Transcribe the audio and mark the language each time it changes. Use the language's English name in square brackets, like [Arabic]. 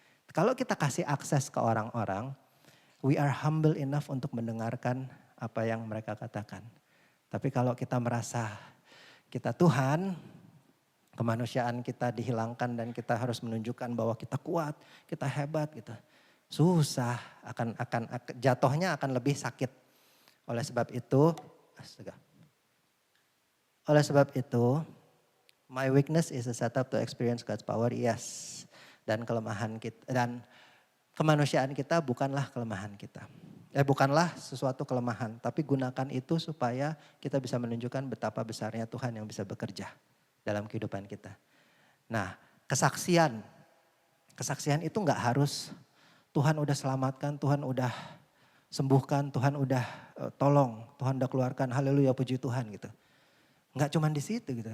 [Indonesian] Kalau kita kasih akses ke orang-orang, [English] we are humble enough [Indonesian] untuk mendengarkan apa yang mereka katakan. Tapi kalau kita merasa kita Tuhan, kemanusiaan kita dihilangkan dan kita harus menunjukkan bahwa kita kuat, kita hebat gitu. Susah, akan jatuhnya akan lebih sakit. Oleh sebab itu, [English] my weakness is a setup to experience God's power, yes. [Indonesian] Dan kelemahan kita dan kemanusiaan kita bukanlah kelemahan kita. Bukanlah sesuatu kelemahan, tapi gunakan itu supaya kita bisa menunjukkan betapa besarnya Tuhan yang bisa bekerja dalam kehidupan kita. Nah, kesaksian itu enggak harus Tuhan udah selamatkan, Tuhan udah sembuhkan, Tuhan udah tolong, Tuhan udah keluarkan, haleluya puji Tuhan gitu. Enggak cuma di situ gitu.